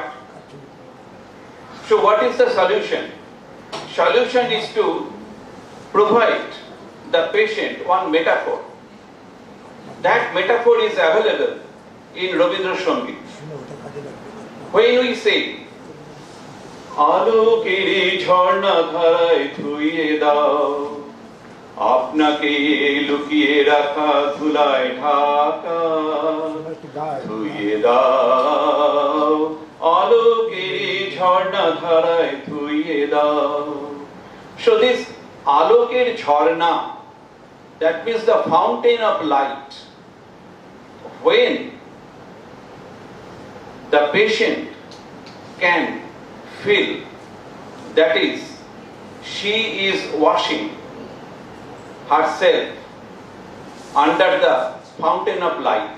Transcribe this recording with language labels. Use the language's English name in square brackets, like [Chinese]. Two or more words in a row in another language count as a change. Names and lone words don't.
[English] So what is the solution? Solution is to provide the patient one metaphor. That metaphor is available in Rabindra Sangit. When we say, [Bangla] আলোকেরই ঝর্ণা ধারায় ধুইয়ে দাও, আপনাকে লুকিয়ে রাখা ধুলায় ঢাকা ধুইয়ে দাও আলোকের ঝর্ণা ধারায় ধুইয়ে দাও. [English] So this [Bangla] আলোকের ঝর্ণা, [English] that means the fountain of light. When the patient can feel, that is, she is washing herself under the fountain of light.